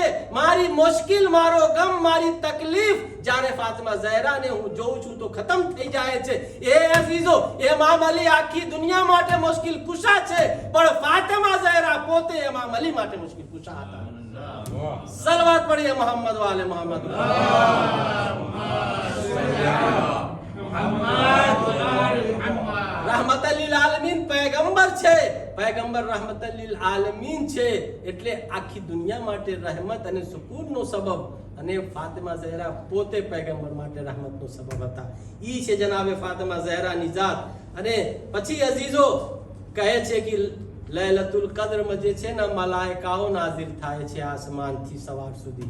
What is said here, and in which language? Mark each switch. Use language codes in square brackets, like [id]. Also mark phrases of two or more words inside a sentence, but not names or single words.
[gu] મારી મુશ્કેલ, મારો ગમ, મારી તકલીફ જ્યારે ફાતિમા ઝહરાને હું જોઉં છું તો ખતમ થઈ જાય છે. એ અઝીઝો, ઇમામ અલી આખી દુનિયા માટે મુશ્કેલ કુશા છે, પણ ફાતિમા ઝહરા પોતે ઇમામ અલી માટે મુશ્કેલ કુશા હતા. સલવાત પઢીએ [ar] محمد وآل محمد. رحمة للعالمين [gu] पैगंबर છે, पैगंबर [ar] رحمة للعالمين [gu] છે, એટલે આખી દુનિયા માટે રહેમત અને સુકૂનનો સબબ, અને ફાતિમા ઝહરા પોતે पैगंबर માટે રહેમતનો સબબ હતા. ઈ છે જનાબે ફાતિમા ઝહરાની જાત. અને પછી અઝીઝો કહે છે કે લૈલતુલ કદ્રમાં જે છે ને મલાઈકાઓ નાઝિલ થાય છે આસમાનથી સવાર સુધી.